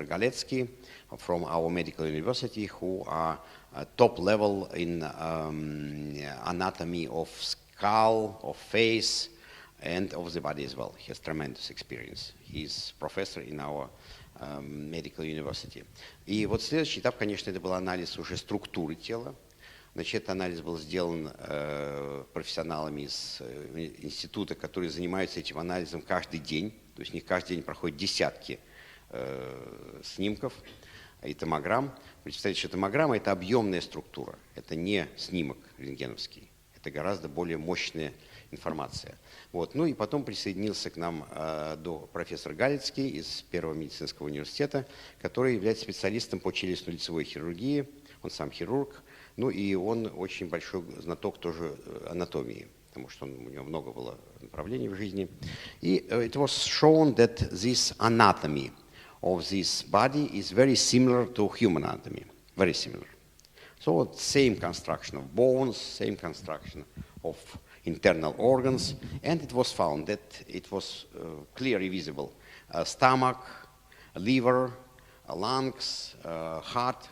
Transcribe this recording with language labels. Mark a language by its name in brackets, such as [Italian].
[English] Galetsky from our medical university, who are top-level in anatomy of skull, of face, and of the body as well. He has tremendous experience. He's professor in our Medical University. [Russian] И вот следующий этап, конечно, это был анализ уже структуры тела. Значит, этот анализ был сделан профессионалами из института, которые занимаются этим анализом каждый день. То есть у них каждый день проходят десятки снимков и томограмм. Представьте, что томограмма – это объемная структура. Это не снимок рентгеновский. Это гораздо более мощная информация. Вот. Ну и потом присоединился к нам профессор Галицкий из Первого медицинского университета, который является специалистом по челюстно-лицевой хирургии. Он сам хирург. Ну и он очень большой знаток тоже анатомии, потому что у него много было направлений в жизни. И [English] it was shown that this anatomy of this body is very similar to human anatomy, very similar. So same construction of bones, same construction of internal organs, and it was found that it was clearly visible stomach, liver, lungs, heart.